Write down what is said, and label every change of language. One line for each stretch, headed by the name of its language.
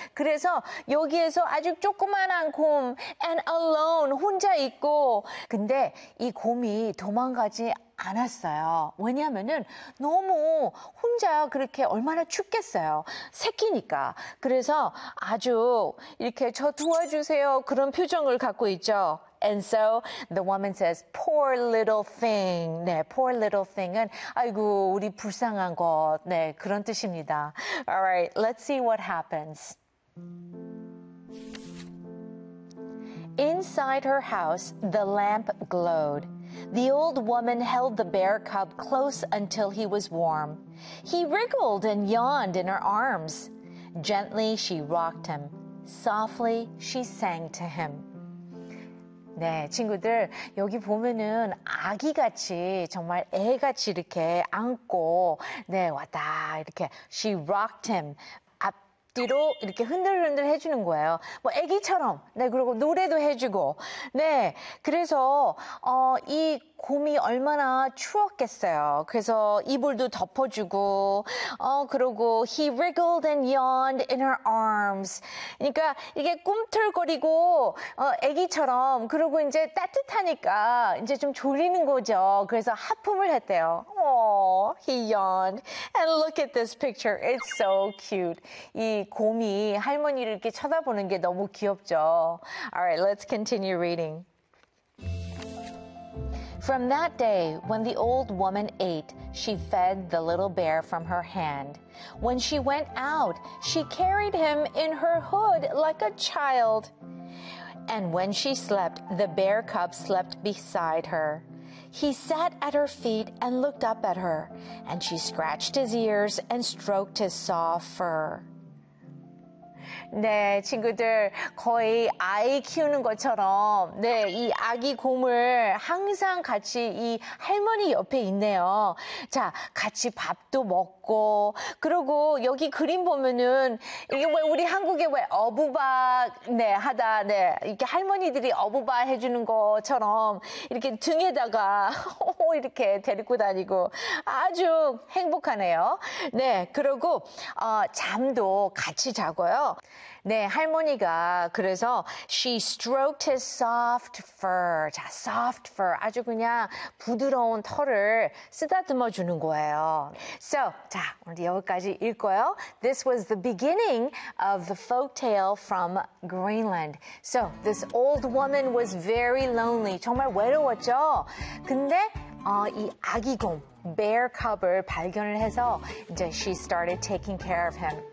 Korean: 그래서 여기에서 아주 조그만한 곰,
English: and alone,
Korean: 혼자 있고. 근데 이 곰이 도망가지 않았어요. 왜냐면은 너무 혼자 그렇게 얼마나 춥겠어요. 새끼니까. 그래서 아주 이렇게 저 도와주세요. 그런 표정을 갖고 있죠.
English: And so the woman says, poor little thing.
Korean: 네,
English: poor little thing
Korean: 은, 아이고, 우리 불쌍한 것. 네, 그런 뜻입니다.
English: Alright, let's see what happens. Inside her house, the lamp glowed. The old woman held the bear cub close until he was warm. He wriggled and yawned in her arms. Gently, she rocked him. Softly, she sang to him.
Korean: 네, 친구들, 여기 보면은 아기같이, 정말 애같이 이렇게 안고, 네, 왔다, 이렇게.
English: She rocked him.
Korean: 뒤로 이렇게 흔들흔들 해주는 거예요. 뭐 애기처럼. 네, 그리고 노래도 해주고. 네, 그래서 이 곰이 얼마나 추웠겠어요. 그래서 이불도 덮어주고. 그러고
English: he wriggled and yawned in her arms.
Korean: 그러니까 이게 꿈틀거리고 애기처럼. 그리고 이제 따뜻하니까 이제 좀 졸리는 거죠. 그래서 하품을 했대요.
English: Oh, he yawned. And look at this picture. It's so cute.
Korean: 이 곰이 할머니를 이렇게 쳐다보는 게 너무 귀엽죠.
English: Alright, let's continue reading. From that day, when the old woman ate, she fed the little bear from her hand. When she went out, she carried him in her hood like a child. And when she slept, the bear cub slept beside her. He sat at her feet and looked up at her, and she scratched his ears and stroked his soft fur.
Korean: 네, 친구들, 거의 아이 키우는 것처럼, 네, 이 아기 곰을 항상 같이 이 할머니 옆에 있네요. 자, 같이 밥도 먹고, 그리고 여기 그림 보면은, 이게 왜 우리 한국에 왜 어부박, 네, 하다, 네, 이렇게 할머니들이 어부박 해주는 것처럼, 이렇게 등에다가, 이렇게 데리고 다니고, 아주 행복하네요. 네, 그리고, 잠도 같이 자고요. 네, 할머니가 그래서
English: she stroked his soft fur. 자, soft fur.
Korean: 아주 그냥 부드러운 털을 쓰다듬어 주는 거예요. So, 자, 오늘 여기까지 읽고요.
English: This was the beginning of the folk tale from Greenland. So, this old woman was very lonely.
Korean: 정말 외로웠죠? 근데 이 아기 곰, bear cub을 발견을 해서 이제
English: she started taking care of him.